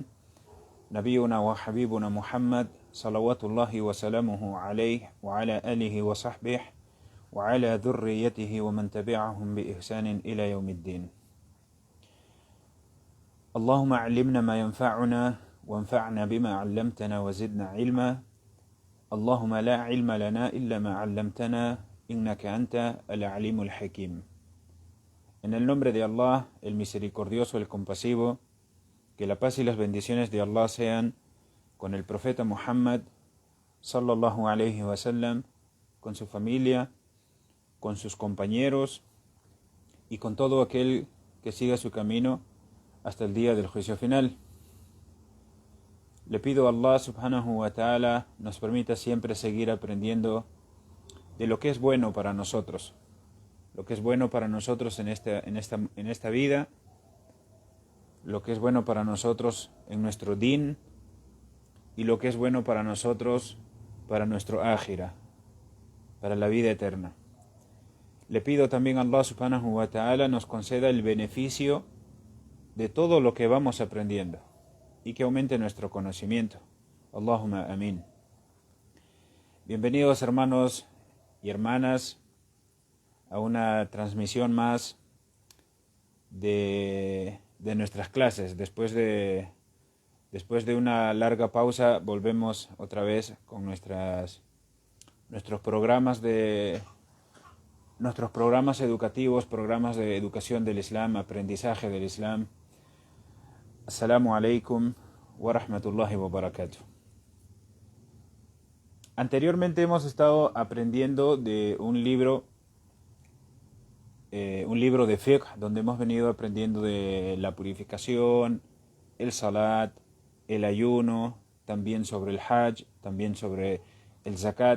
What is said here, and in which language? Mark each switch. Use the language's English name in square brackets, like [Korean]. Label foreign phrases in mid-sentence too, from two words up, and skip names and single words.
[Arabic] نبينا وحبيبنا محمد صلوات الله وسلامه عليه وعلى آله وصحبه وعلى ذريته ومن تبعهم بإحسان إلى يوم الدين. اللهم علمنا ما ينفعنا وانفعنا بما علمتنا وزدنا علما. اللهم لا علم لنا إلا ما علمتنا إنك أنت العليم الحكيم. [Spanish] En el nombre de Allah, el misericordioso, el compasivo, que la paz y las bendiciones de Allah sean con el profeta Muhammad [Arabic] صلى الله عليه وسلم, [Spanish] con su familia, con sus compañeros y con todo aquel que siga su camino hasta el día del juicio final. Le pido a Allah [Arabic] سبحانه وتعالى [Spanish] nos permita siempre seguir aprendiendo de lo que es bueno para nosotros, lo que es bueno para nosotros en esta vida, lo que es bueno para nosotros en nuestro din y lo que es bueno para nosotros para nuestro ákhira, para la vida eterna. Le pido también a Allah [Arabic] سبحانه وتعالى [Spanish] nos conceda el beneficio de todo lo que vamos aprendiendo y que aumente nuestro conocimiento. [Arabic] اللهم آمين. [Spanish] Bienvenidos hermanos y hermanas a una transmisión más de nuestras clases. Después de una larga pausa volvemos otra vez con nuestros programas educativos, programas de educación del Islam, aprendizaje del Islam. [Arabic] السلام عليكم ورحمة الله وبركاته. [Spanish] Anteriormente hemos estado aprendiendo de un libro de fiqh, donde hemos venido aprendiendo de la purificación, el salat, el ayuno, también sobre el hajj, también sobre el zakat.